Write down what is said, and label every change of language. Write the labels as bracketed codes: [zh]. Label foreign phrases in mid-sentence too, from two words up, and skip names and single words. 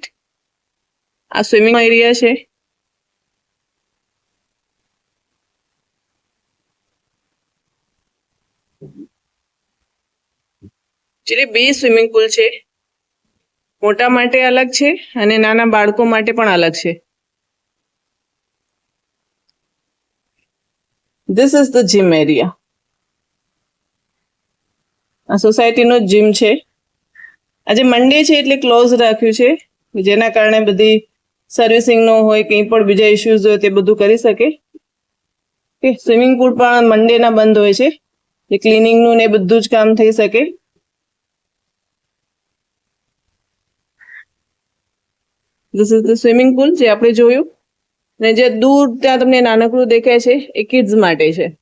[gu] આ સ્વિમિંગ એરિયા છે. એકચ્યુઅલી 2 સ્વિમિંગ પુલ છે, મોટા માટે અલગ છે અને નાના બાળકો માટે પણ અલગ છે. [en] This is the gym area. [gu] આ સોસાયટીનો જીમ છે. આજે મંડે છે એટલે ક્લોઝ રાખ્યું છે, જેના કારણે બધી સર્વિસિંગનો હોય, કંઈ પણ બીજા ઇશ્યુઝ હોય તે બધું કરી શકે. કે સ્વિમિંગ પુલ પણ મંડેના બંધ હોય છે, એ ક્લિનિંગનું ને બધું જ કામ થઈ શકે. [en] This is the swimming pool [gu] જે આપણે જોયું, ને જે દૂર ત્યાં તમને નાનકડું દેખાય છે એ કિડ્સ માટે છે.